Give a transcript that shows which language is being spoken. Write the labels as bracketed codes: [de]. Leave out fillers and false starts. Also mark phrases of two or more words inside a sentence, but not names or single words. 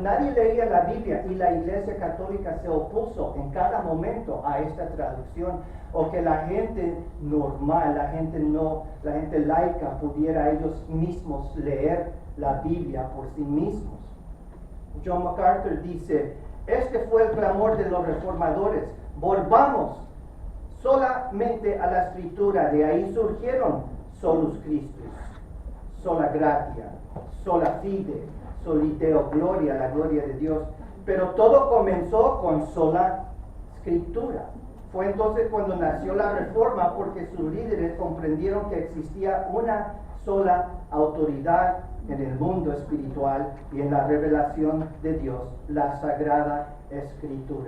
[es] Nadie leía la Biblia y la Iglesia Católica se opuso en cada momento a esta traducción, o que la gente normal, la gente laica pudiera ellos mismos leer la Biblia por sí mismos. John MacArthur dice, este fue el clamor de los reformadores, volvamos solamente a la Escritura, de ahí surgieron [la] solus Christus, sola gratia, sola fide, soli Deo gloria, [es] la gloria de Dios. Pero todo comenzó con sola Escritura. Fue entonces cuando nació la Reforma, porque sus líderes comprendieron que existía una sola autoridad en el mundo espiritual y en la revelación de Dios, la Sagrada Escritura.